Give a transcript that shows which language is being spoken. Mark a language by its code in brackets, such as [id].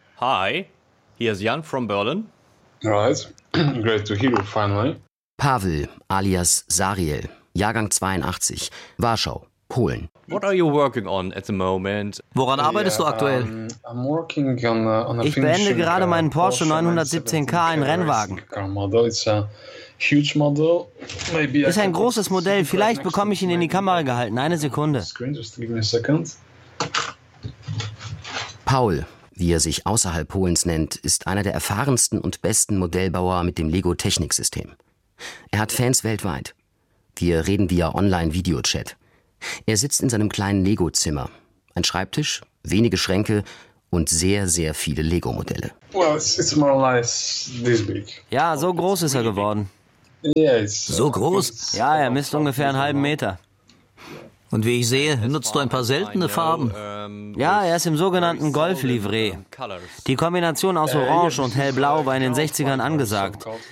[en] Hi, here's Jan from Berlin. Right, great to hear you finally. [de] Pavel, alias Sariel, Jahrgang 82, Warschau, Polen. [en] What are you working on at the moment? [de] Woran arbeitest du aktuell? [en] I'm working on a [de] ich beende gerade meinen Porsche 917K, ein Rennwagen. Das ist ein großes Modell. Vielleicht bekomme ich ihn in die Kamera gehalten. Eine Sekunde. Paul, wie er sich außerhalb Polens nennt, ist einer der erfahrensten und besten Modellbauer mit dem Lego-Technik-System. Er hat Fans weltweit. Wir reden via Online-Video-Chat. Er sitzt in seinem kleinen Lego-Zimmer. Ein Schreibtisch, wenige Schränke und sehr, sehr viele Lego-Modelle. [en] Well, it's more or less this big. [de] Ja, so groß ist er geworden. [en] Yeah, it's, [de] so groß? Ja, er misst ungefähr einen halben Meter. Und wie ich sehe, nutzt du ein paar seltene Farben. Ja, er ist im sogenannten Golf-Livret. Die Kombination aus Orange und Hellblau war in den 60ern angesagt.